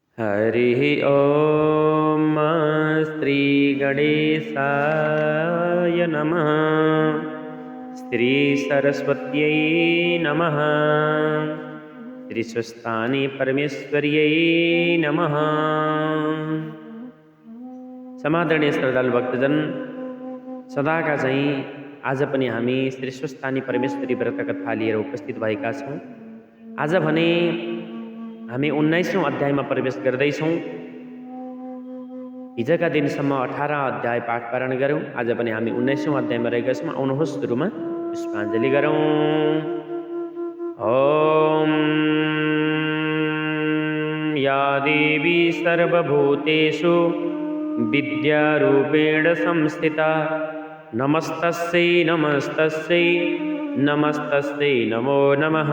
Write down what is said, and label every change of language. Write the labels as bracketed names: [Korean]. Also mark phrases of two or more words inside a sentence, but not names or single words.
[Sanskrit] हरिः ॐ श्रीगणेशाय नमः। श्रीसरस्वत्यै नमः। श्रीस्वस्थानी परमेश्वर्यै नमः। [Nepali] समादरणीय श्रद्धालु भक्तजन, सदाका चाहिँ आज पनि हामी श्रीस्वस्थानी परमेश्वरी व्रत कथा लिएर उपस्थित भएका छौँ। आज भने हामी 19औं अध्यायमा प्रवेश गर्दैछौँ। हिजोका दिनसम्म 18 अध्याय पाठ पारण गऱ्यौँ। आज पनि हामी 19औं अध्यायमा रहेका छौँ। आउनुहोस् सुरुमा पुष्पाञ्जली गरौँ। [Sanskrit] ॐ या देवी सर्वभूतेषु विद्यारूपेण संस्थिता नमस्तस्यै नमस्तस्यै नमस्तस्यै नमो नमः।